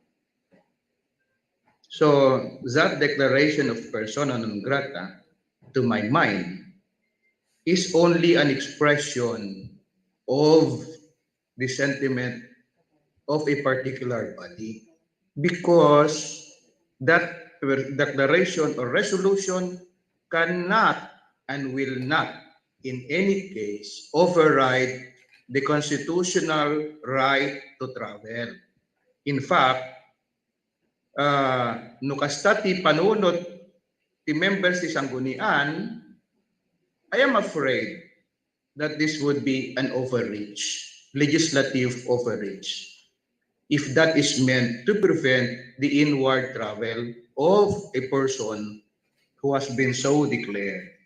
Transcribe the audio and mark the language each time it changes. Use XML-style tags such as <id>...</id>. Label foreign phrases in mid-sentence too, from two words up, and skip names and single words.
<en>So that declaration of</en> <la>persona non grata,</la> <en>to my mind, is only an expression of the sentiment of a particular body because that declaration or resolution cannot and will not in any case override the constitutional right to travel. In fact,</en> <ilo>no kasta ti panunod ti members ti Sanggunian,</ilo> <en>I am afraid that this would be an overreach, legislative overreach, if that is meant to prevent the inward travel of a person who has been so declared.</en>